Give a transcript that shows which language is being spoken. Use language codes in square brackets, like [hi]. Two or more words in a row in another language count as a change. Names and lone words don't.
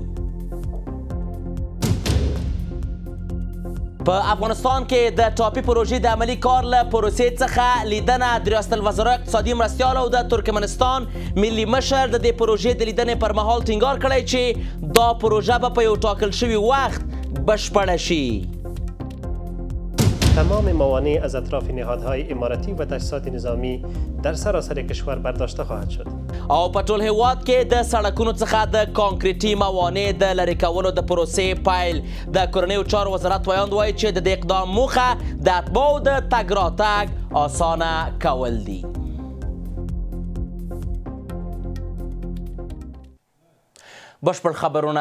[ps] په افغانستان کې د ټاپي پروژې د عملي کار له پروسې څخه لیدنه د ریاست الوزرا اقتصادي مرستیال او د ترکمنستان ملي مشر د دې پروژې د لیدنې پر مهال ټینګار کړی چې دا پروژه به په یو ټاکل شوي وخت بشپړه شي. [fa] تمام موانع از اطراف نهادهای امارتی و تجهیزات نظامی در سراسر کشور برداشته خواهد شد. [ps] او په ټول هیواد کې د سړکونو څخه د کانکریټي موانع د لرې کولو د پروسې پیل. د کورنیو چارو وزارت ویاند وایي چې د دې اقدام موخه د اتباعو د تګ راتګ اسانه کول دي. بشپړ خبرونه.